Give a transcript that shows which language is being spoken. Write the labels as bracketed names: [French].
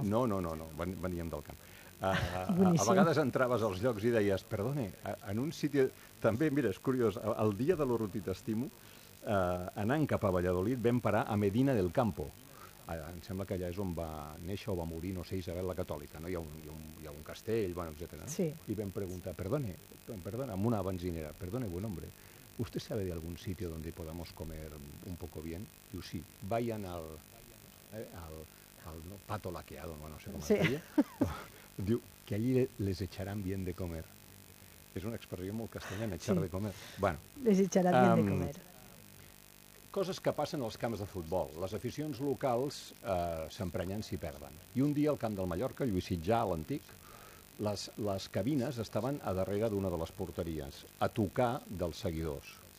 [Catalan] No, no, no, no, veníem del camp. A vegades entraves als llocs i deies, [Spanish] perdone, en un sitio... [Catalan] També, mira, és curiós, el dia de l'Oro t'estimo, anant cap a Valladolid, vam parar a Medina del Campo. Allà, em sembla que allà és on va néixer o va morir, no sé, Isabel la Catòlica, no? hi ha un castell, bueno, etcètera. Sí. I vam preguntar, perdone, amb una benzinera, perdone, [Spanish] buen hombre, ¿usted sabe de algún sitio donde podamos comer un poco bien? [Catalan] Diu, [Spanish] sí, vayan al no, pato laqueado, [Catalan] no sé com [Spanish] sí. [Catalan] es deia. Diu, [Spanish] que allí les echarán bien de comer. [Catalan] És una expressió molt castellana, [Spanish] echar sí. de comer. [Catalan] Bueno, [Spanish] les echarán bien de comer. [Catalan] Coses que passen als camps de futbol. Les aficions locals s'emprenyen si perden. I un dia al camp del Mallorca, Lluís Sitjà, a l'antic, les cabines estaven a darrere d'una de les porteries, a tocar dels seguidors.